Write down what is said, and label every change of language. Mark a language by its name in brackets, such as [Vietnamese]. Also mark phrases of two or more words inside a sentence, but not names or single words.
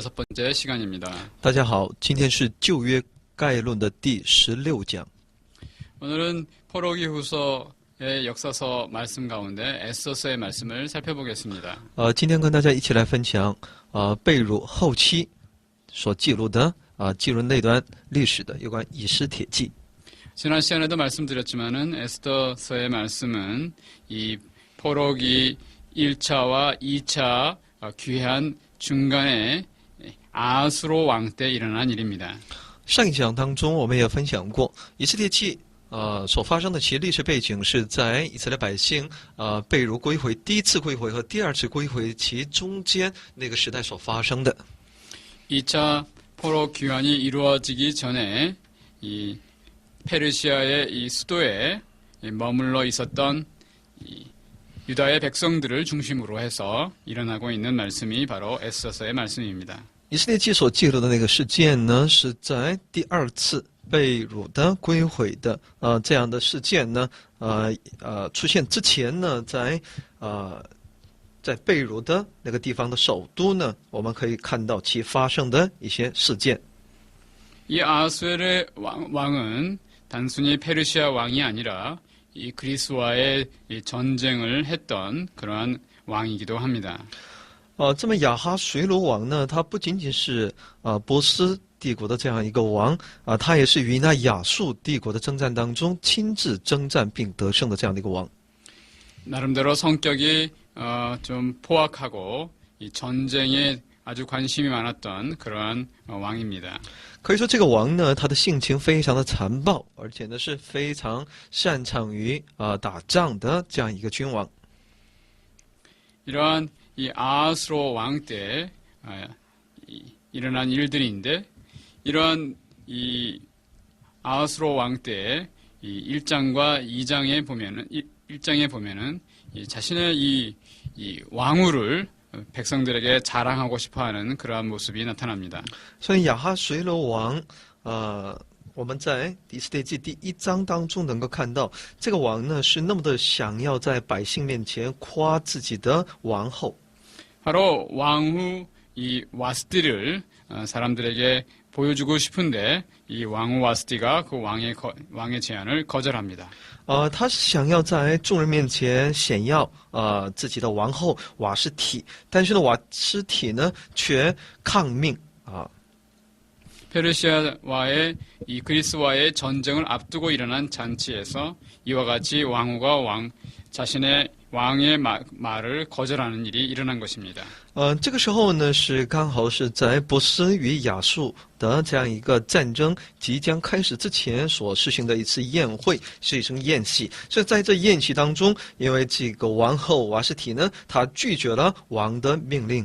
[Korean] 번째 시간입니다. [Chinese] 大家好，今天是旧约概论的第16讲。 [Korean] 오늘은 포로기후서의 역사서 말씀 가운데 에스더서의 말씀을 살펴보겠습니다. [Chinese] 今天跟大家一起来分享被掳后期所记录的记录那段历史的有关以斯帖记。 [Korean] 지난 시간에도 말씀드렸지만은 에스더서의 말씀은 이 포로기 1차와 2차 귀환 중간에 아수로 왕 때 일어난 일입니다. [Chinese] 上一讲当中我们也分享过以斯帖记所发生的其实历史背景是在以色列百姓被掳归回第一次归回和第二次归回其中间那个时代所发生的。 [Korean] 2차 포로 귀환이 이루어지기 전에 이 페르시아의 이 수도에 머물러 있었던 이 유다의 백성들을 중심으로 해서 일어나고 있는 말씀이 바로 에스더서의 말씀입니다. [Chinese] 以色列记所记录的那个事件呢，是在第二次被掳的归回的这样的事件呢，出现之前呢，在被掳的那个地方的首都呢，我们可以看到其发生的一些事件。 [Korean] 이 아하수엘의 왕은 단순히 페르시아 왕이 아니라 이 그리스와의 이 전쟁을 했던 그러한 왕이기도 합니다. [Chinese] 这么亚哈随罗王呢，他不仅仅是波斯帝国的这样一个王他也是与那亚述帝国的征战当中亲自征战并得胜的这样的一个王。 [Korean] 나름대로 성격이 좀 포악하고 이 전쟁에 아주 관심이 많았던 그러한 왕입니다. [Chinese] 可以说这个王呢，他的性情非常的残暴，而且呢是非常擅长于打仗的这样一个君王。 [Korean] 이러한 이 아하수로 왕 때 일어난 일들인데 이러한 이 아하수로 왕 때 이 1장과 2장에 보면은 이 자신의 이 왕후를 백성들에게 자랑하고 싶어하는 그러한 모습이 나타납니다. [Chinese] 所以亚哈随罗王我们在以斯帖记第1章当中能够看到，这个王呢是那么的想要在百姓面前夸自己的王后。 [Korean] 바로 왕후 이 와스티를 사람들에게 보여주고 싶은데 이 왕후 와스티가 그 왕의 제안을 거절합니다. [Chinese] 他是想要在众人面前显耀自己的王后瓦实提，但是呢瓦实提呢却抗命 [Korean] 페르시아와의 이 그리스와의 전쟁을 앞두고 일어난 잔치에서 이와 같이 왕후가 자신의 왕의 말을 거절하는 일이 일어난 것입니다. [Chinese] 这个时候呢是刚好是在波斯与亚述的这样一个战争即将开始之前所实行的一次宴会，是一场宴席。所以在这宴席当中，因为这个王后瓦实提呢，她拒绝了王的命令。